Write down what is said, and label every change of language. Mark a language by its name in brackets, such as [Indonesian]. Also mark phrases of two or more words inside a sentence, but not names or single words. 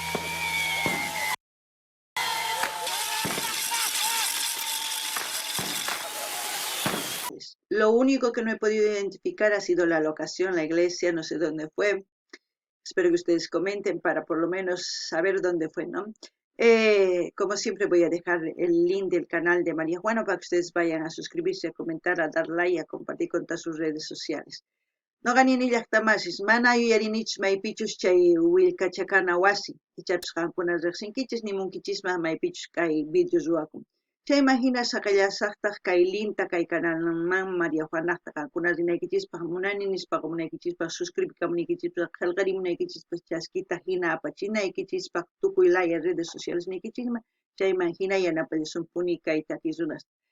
[Spanish] Lo único que no he podido identificar ha sido la locación, la iglesia, no sé dónde fue. Espero que ustedes comenten para por lo menos saber dónde fue, ¿no? Como siempre voy a dejar el link del canal de María Juana para que ustedes vayan a suscribirse, a comentar, a dar like, a compartir con todas sus redes sociales. [Quechua] Noqanini llaqtamasis mana yuyarinich maypichus chay willkachakana wasi ichapis qankuna riqsinkichis nimunkichisman maypichus kay vídeos ruwakun. Chayman hina saqallasaqtaq kay linta kay canalman María Juanaqta qankuna rinaykichispaq munani nispaqa munaykichispaq suscribikamunaykichispaq qillqarimunaykichispaq chaskita hina apachinaykichispaq tukuylaya [Spanish] redes sociales [Quechua] niykichisman chayman hina yanapallasunpuni kay takiy runasta.